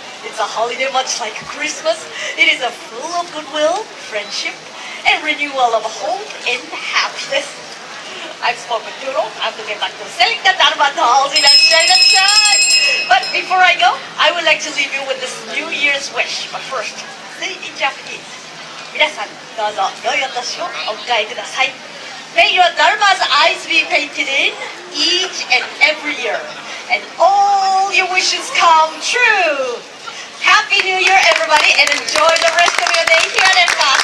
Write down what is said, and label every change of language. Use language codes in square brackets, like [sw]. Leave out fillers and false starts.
[en] It's a holiday much like Christmas. It is a full of goodwill, friendship, and renewal of hope and happiness. I've spoken too long. I have to get back to selling the Daruma Dolls in a shine. But before I go, I would like to leave you with this New Year's wish. But first, say it in Japanese. [ja] 皆さん、どうぞ良いお年をお迎えください。 [en] May your Daruma's eyes be painted in each and every year, and all your wishes come true. Happy New Year, everybody, and enjoy the rest of your day here at EPCOT.